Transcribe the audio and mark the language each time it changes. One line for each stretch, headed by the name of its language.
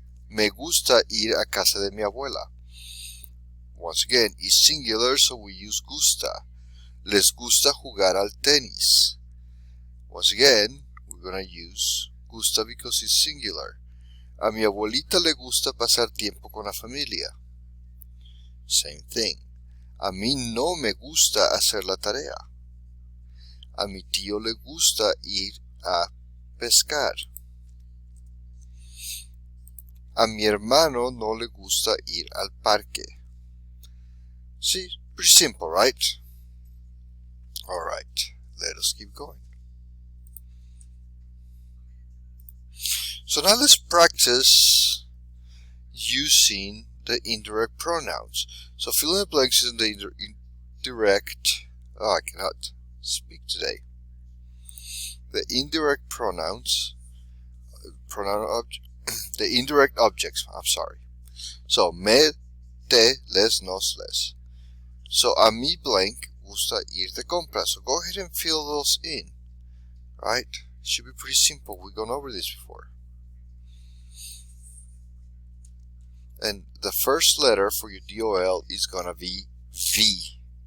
Spanish: Me gusta ir a casa de mi abuela.
English: Once again, it's singular, so we use gusta.
Spanish: Les gusta jugar al tenis.
English: Once again, we're going to use gusta because it's singular.
Spanish: A mi abuelita le gusta pasar tiempo con la familia.
English: Same thing.
Spanish: A mí no me gusta hacer la tarea. A mi tío le gusta ir a pescar. A mi hermano no le gusta ir al parque.
English: See, pretty simple, right? Alright, let us keep going. So now let's practice using the indirect pronouns. So fill in the blanks in the indirect. Oh, I cannot speak today. The indirect pronouns, the indirect objects. I'm sorry. So
Spanish: me, te, les, nos, les.
English: So
Spanish: a mi
English: blank
Spanish: gusta ir de compras.
English: So go ahead and fill those in. Right? Should be pretty simple. We've gone over this before. And the first letter for your DOL is gonna be V.